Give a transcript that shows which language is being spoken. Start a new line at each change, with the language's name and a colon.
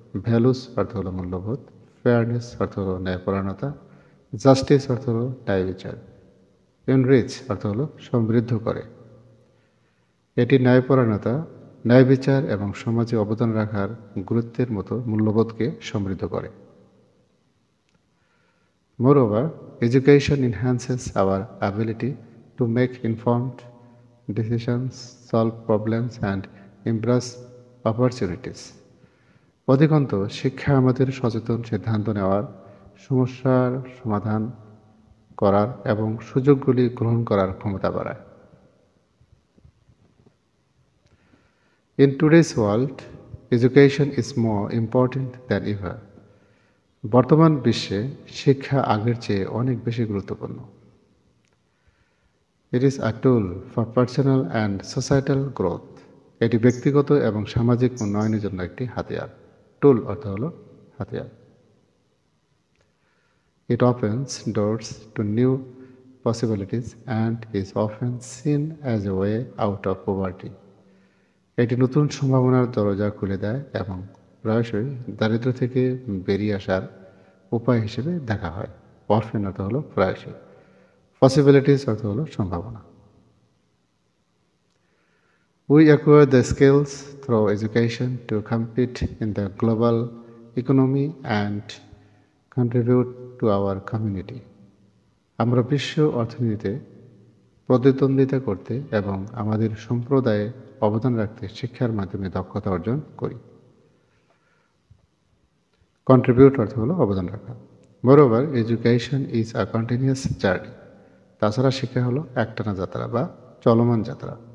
Bangla: Values অর্থ হলো মূল্যবোধ, ফেয়ারনেস অর্থ হলো ন্যায়পরায়ণতা, জাস্টিস অর্থ হলো ন্যায়বিচার, এনরিচ অর্থ হলো সমৃদ্ধ করে। এটি ন্যায়পরায়ণতা, ন্যায়বিচার এবং সমাজে অবদান রাখার গুরুত্বের মতো মূল্যবোধকে সমৃদ্ধ করে।
English: Moreover, education enhances our ability to make informed decisions, solve problems, and embrace opportunities.
Bangla: অধিকন্তু শিক্ষা আমাদের সচেতন সিদ্ধান্ত নেওয়ার, সমস্যার সমাধান করার এবং সুযোগগুলি গ্রহণ করার ক্ষমতা বাড়ায়।
English: In today's world, education is more important than ever.
Bangla: বর্তমান বিশ্বে শিক্ষা আগের চেয়ে অনেক বেশি গুরুত্বপূর্ণ।
English: It is a tool for personal and societal growth.
Bangla: এটি ব্যক্তিগত এবং সামাজিক উন্নয়নের জন্য একটি হাতিয়ার। টুল অর্থ হলো হাতিয়ার।
English: It opens doors to new possibilities and is often seen as a way out of poverty.
Bangla: এটি নতুন সম্ভাবনার দরজা খুলে দেয় এবং প্রায়শই দারিদ্র্য থেকে বেরিয়ে আসার উপায় হিসেবে দেখা হয়। অরফেন অর্থ হলো প্রায়শই, পসিবিলিটিস অর্থ হলো সম্ভাবনা।
English: We acquire the skills through education to compete in the global economy and contribute to our community.
Bangla: আমরা বিশ্ব অর্থনীতিতে প্রতিদ্বন্দ্বিতা করতে এবং আমাদের সম্প্রদায়ে অবদান রাখতে শিক্ষার মাধ্যমে দক্ষতা অর্জন করি। কন্ট্রিবিউট অর্থ হলো অবদান রাখা।
English: Moreover, education is a continuous journey.
Bangla: তাছাড়া শিক্ষা হলো একটানা যাত্রা বা চলমান যাত্রা।